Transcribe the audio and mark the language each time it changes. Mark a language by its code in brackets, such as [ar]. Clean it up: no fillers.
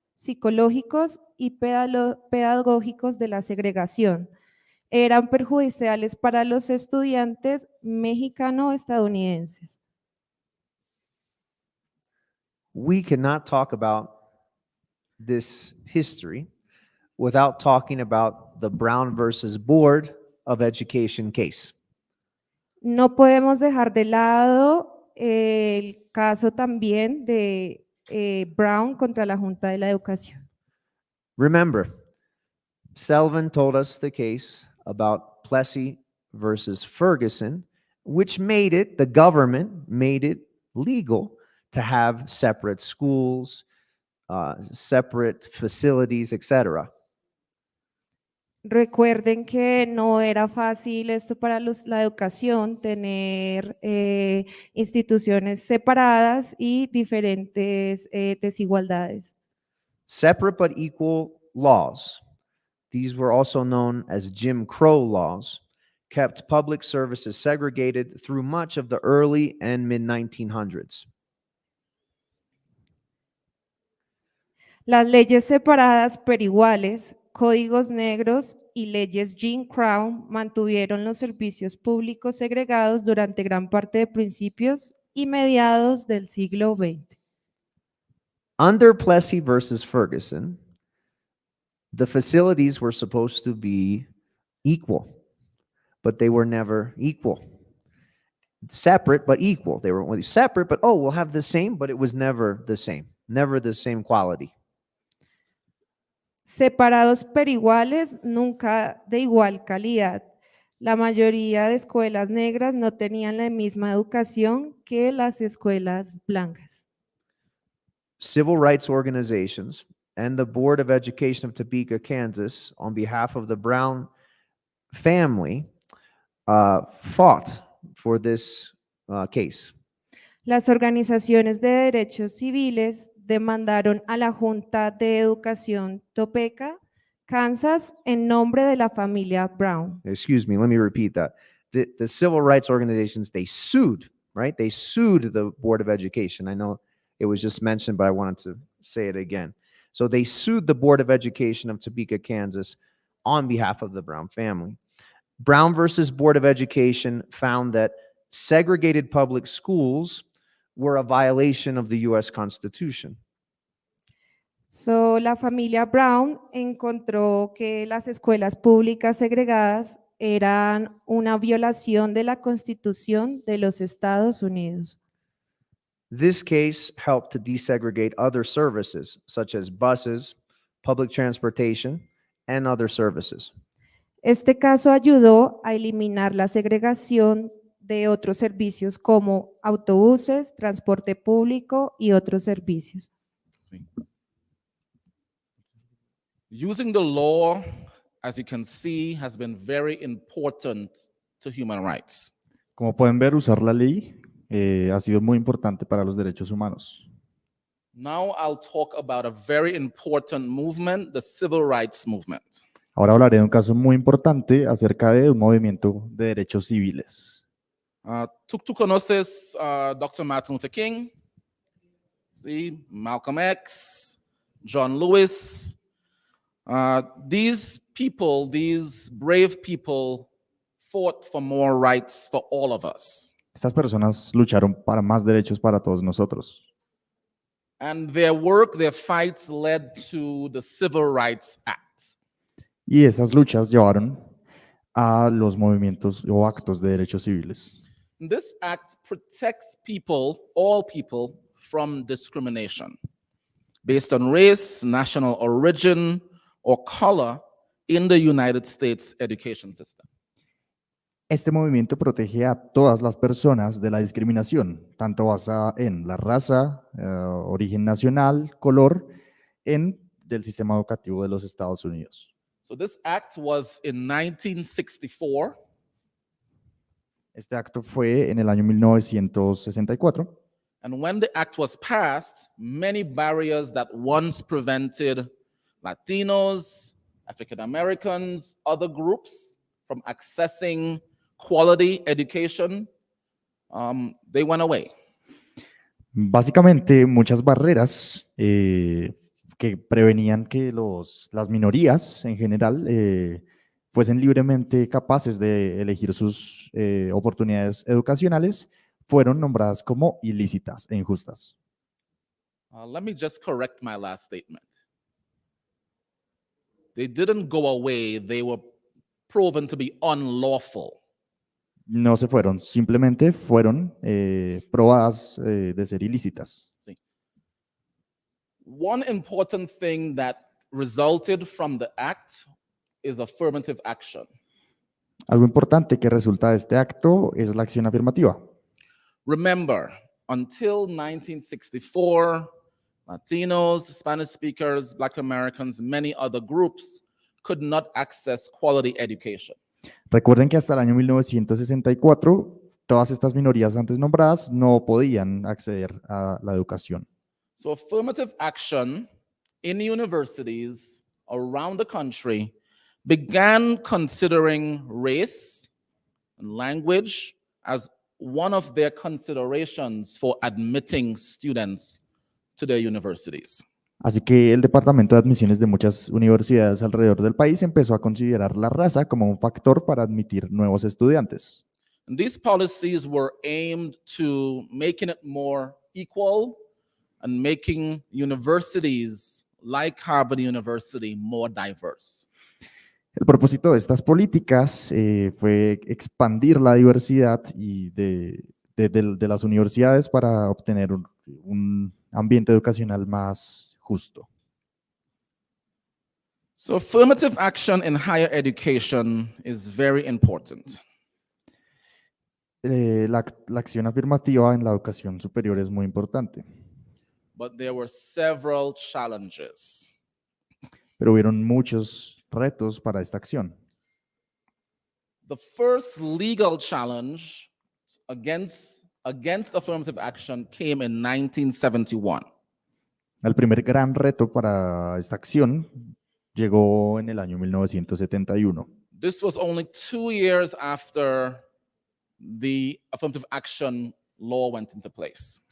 [es] psicológicos y pedagógicos de la segregación. Eran perjudiciales para los estudiantes mexicano-estadounidenses. [en] We cannot talk about this history without talking about the Brown versus Board of Education case. [es] No podemos dejar de lado el caso también de Brown contra la Junta de la Educación. [en] Remember, Selvin told us the case about Plessy versus Ferguson, which made it, the government made it legal to have separate schools, separate facilities, etc. [es] Recuerden que no era fácil esto para la educación, tener instituciones separadas y diferentes desigualdades. [en] Separate but equal laws, these were also known as Jim Crow laws, kept public services segregated through much of the early and mid-1900s. [es] Las leyes separadas pero iguales, códigos negros y leyes Jim Crow mantuvieron los servicios públicos segregados durante gran parte de principios y mediados del siglo XX. [en] Under Plessy versus Ferguson, the facilities were supposed to be equal, but they were never equal. Separate but equal. They were separate, but oh, we'll have the same, but it was never the same quality. [es] Separados pero iguales, nunca de igual calidad. La mayoría de escuelas negras no tenían la misma educación que las escuelas blancas. [en] Civil rights organizations and the Board of Education of Topeka, Kansas, on behalf of the Brown family, fought for this case. [es] Las organizaciones de derechos civiles demandaron a la Junta de Educación Topeka, Kansas, en nombre de la familia Brown. [en] Excuse me, let me repeat that. The civil rights organizations, they sued, right? They sued the Board of Education. I know it was just mentioned, but I wanted to say it again. So they sued the Board of Education of Topeka, Kansas, on behalf of the Brown family. Brown versus Board of Education found that segregated public schools were a violation of the U.S. Constitution. [es] So, la familia Brown encontró que las escuelas públicas segregadas eran una violación de la Constitución de los Estados Unidos. [en] This case helped to desegregate other services, such as buses, public transportation, and other services. [es] Este caso ayudó a eliminar la segregación de otros servicios como autobuses, transporte público y otros servicios. [en] Using the law, as you can see, has been very important to human rights. [es] Como pueden ver, usar la ley ha sido muy importante para los derechos humanos. [en] Now I'll talk about a very important movement, the civil rights movement. [es] Ahora hablaré de un caso muy importante acerca de un movimiento de derechos civiles. Tú conoces Dr. Martin Luther King, ¿sí? Malcolm X, John Lewis. [en] These people, these brave people, fought for more rights for all of us. [es] Estas personas lucharon para más derechos para todos nosotros. [en] And their work, their fights led to the Civil Rights Act. [es] Y esas luchas llevaron a los movimientos o actos de derechos civiles. [en] This act protects people, all people, from discrimination based on race, national origin, or color in the United States education system. [es] Este movimiento protege a todas las personas de la discriminación, tanto basada en la raza, origen nacional, color, del sistema educativo de los Estados Unidos. [en] So this act was in 1964. [es] Este acto fue en el año 1964. [en] And when the act was passed, many barriers that once prevented Latinos, African Americans, other groups from accessing quality education, they went away. [es] Básicamente, muchas barreras que que prevenían que las minorías en general fuesen libremente capaces de elegir sus oportunidades educacionales, fueron nombradas como ilícitas e injustas. [en] Let me just correct my last statement. They didn't go away, they were proven to be unlawful. [es] No se fueron, simplemente fueron probadas de ser ilícitas. [en] See. One important thing that resulted from the act is affirmative action. [es] Algo importante que resulta de este acto es la acción afirmativa. [en] Remember, until 1964, Latinos, Spanish speakers, Black Americans, many other groups could not access quality education. [es] Recuerden que hasta el año 1964, todas estas minorías antes nombradas no podían acceder a la educación. [en] So affirmative action in universities around the country began considering race and language as one of their considerations for admitting students to their universities. [es] Así que el Departamento de Admisiones de muchas universidades alrededor del país empezó a considerar la raza como un factor para admitir nuevos estudiantes. [en] And these policies were aimed to making it more equal and making universities like Harvard University more diverse. [es] El propósito de estas políticas fue expandir la diversidad y de las universidades para obtener un ambiente educacional más justo. [en] So affirmative action in higher education is very important. [es] La acción afirmativa en la educación superior es muy importante. [en] But there were several challenges. [es] Pero hubieron muchos retos para esta acción. [en] The first legal challenge against affirmative action came in 1971. [es] El primer gran reto para esta acción llegó en el año 1971. [en] This was only 2 years after the affirmative action law went into place.